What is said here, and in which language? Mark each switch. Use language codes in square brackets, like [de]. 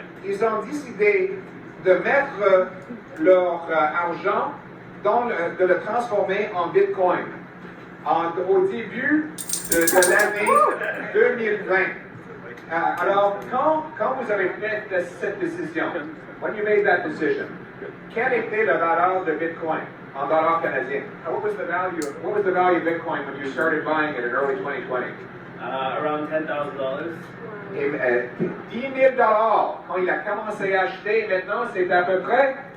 [fr] Ils ont décidé de mettre leur argent, de le transformer en Bitcoin au début de l'année 2020. Alors, quand vous avez fait cette décision, [en] when you made that decision, [fr] quelle était la valeur de Bitcoin en dollars canadiens? [en] What was the value of Bitcoin when you started buying it in early 2020? Around $10,000. [fr] 10 000 quand il a commencé à acheter. Maintenant, c'est à peu près.